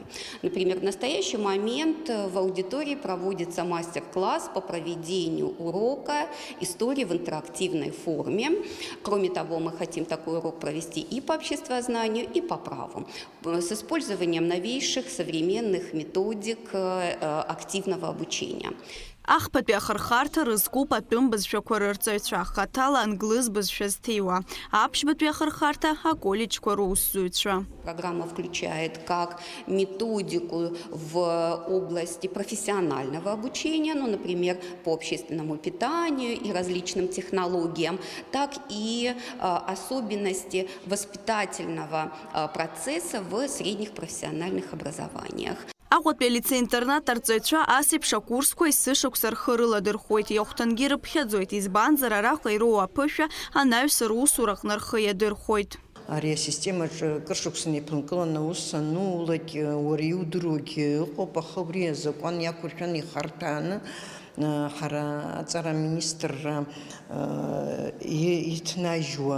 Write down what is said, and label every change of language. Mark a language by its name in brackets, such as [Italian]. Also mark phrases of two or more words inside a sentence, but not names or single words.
[Russian] Например, в настоящий момент в аудитории проводится мастер-класс по проведению урока истории в интерактивной форме. Кроме того, мы хотим такой урок провести и по обществознанию, и по праву, с использованием новейших современных методик активного обучения. [Abkhazian] Ахԥатәи ахырхарҭа рызкуп атәым бызшәақәа рырҵаҩцәа, хаҭала англыз бызшәа зҭиуа. Аԥшьбатәи ахырхарҭа аколлеџьқәа русзуҩцәа. [Russian] Программа включает как методику в области профессионального обучения, ну, например, по общественному питанию и различным технологиям, так и особенности воспитательного процесса в средних профессиональных образованиях. [Abkhazian] Аҟәатәи алицеи-интернат арҵаҩцәа асеиԥш акурсқәа есышықәса рхы рыладырхәоит, иахәҭангьы рыԥхьаӡоит, избанзар араҟа ироуа аԥышәа анаҩсан русура аҟны рхы иадырхәоит. Ари асистемаҿы кыршықәсан иԥынкыланы аус анулагь уара иудыруагь ыҟоуп, аха убри азакәан иақәыршәаны ихарҭәааны ҳара аҵара министрра иҭнажьуа